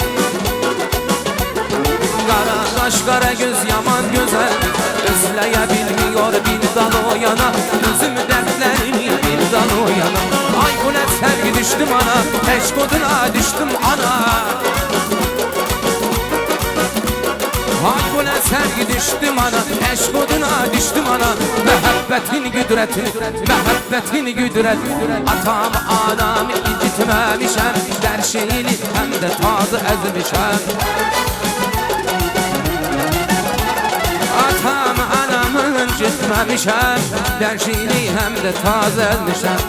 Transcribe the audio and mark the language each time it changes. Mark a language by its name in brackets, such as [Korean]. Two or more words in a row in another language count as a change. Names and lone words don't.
[Turkish] Kara kaş kara göz yaman güzel Özleyebilmiyor bir dal o yana Üzüm dertlerini bir dal o yana Ay bu ne sevgi düştüm ana Eşk oduna düştüm ana Ay bu ne sevgi düştüm ana, eşk oduna düştüm ana. [Azerbaijani] Məhəbbətin güdrəti, məhəbbətin güdrəti. Atam, anamı incitməmişəm, dər şeyini həm də tazı əzmişəm. Atam, anamı incitməmişəm, dər şeyini həm də tazı əzmişəm.